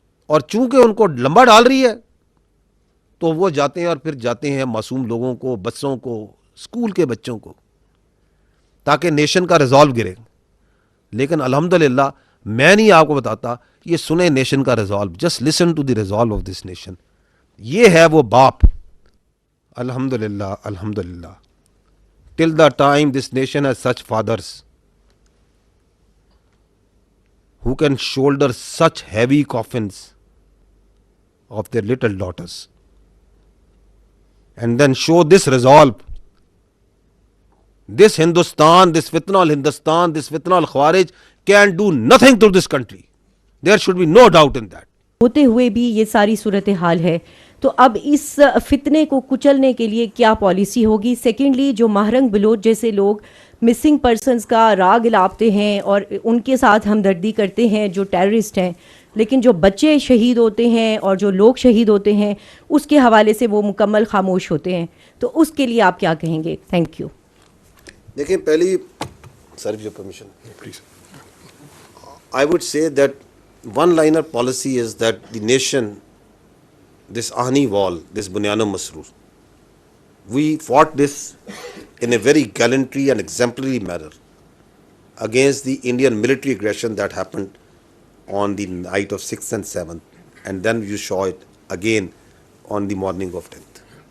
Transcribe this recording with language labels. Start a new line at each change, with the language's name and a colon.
Urdu: اور چونکہ ان کو لمبا ڈال رہی ہے تو وہ جاتے ہیں اور پھر جاتے ہیں معصوم لوگوں کو, بچوں کو, اسکول کے بچوں کو, تاکہ نیشن کا ریزالو گرے. لیکن الحمدللہ میں نہیں آپ کو بتاتا, یہ سنیں نیشن کا resolve, just listen to the resolve of this nation. یہ ہے وہ باپ. الحمدللہ الحمدللہ.
English: Till the time this nation has such fathers who can shoulder such heavy coffins of their little daughters and then show this resolve. This Hindustan, this fitna al-Hindustan, this fitna al-Khawarij can do nothing to this country. There should be no doubt in that.
Urdu: ہوتے ہوئے بھی یہ ساری صورتحال ہے, تو اب اس فتنے کو کچلنے کے لیے کیا پالیسی ہوگی؟ سیکنڈلی, جو مہرنگ بلوچ جیسے لوگ مسنگ پرسنز کا راگ الاپتے ہیں اور ان کے ساتھ ہمدردی کرتے ہیں جو ٹیررسٹ ہیں, لیکن جو بچے شہید ہوتے ہیں اور جو لوگ شہید ہوتے ہیں اس کے حوالے سے وہ مکمل خاموش ہوتے ہیں, تو اس کے لیے آپ کیا کہیں گے؟ Thank you.
English: دیکھیں, پہلی sir your permission please, I would say that one liner policy is that the nation, this Ahni wall, this Bunyana Masroor, we fought this in a very gallantry and exemplary manner against the Indian military aggression that happened on the night of 6th and 7th, and then you saw it again on the morning of 10th.